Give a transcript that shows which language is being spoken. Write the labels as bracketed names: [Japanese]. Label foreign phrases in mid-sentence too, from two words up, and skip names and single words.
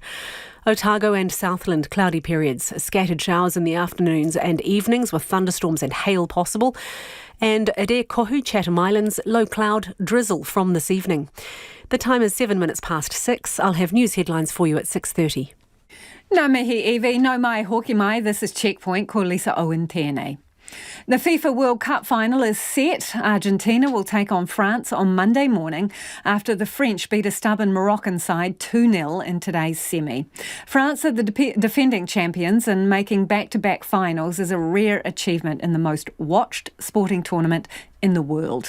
[English] Otago and Southland, cloudy periods, scattered showers in the afternoons and evenings with thunderstorms and hail possible. And Adair Kohu, Chatham Islands, low cloud, drizzle from this evening. The time is 7 minutes past 6. I'll have news headlines for you at 6:30. [Māori] Nā mihi Evie, no mai hoki mai, [English] this is Checkpoint, [Māori] ko Lisa Owen tēnei. [English] The FIFA World Cup final is set. Argentina will take on France on Monday morning after the French beat a stubborn Moroccan side 2-0 in today's semi. France are the defending champions, and making back-to-back finals is a rare achievement in the most watched sporting tournament in the world.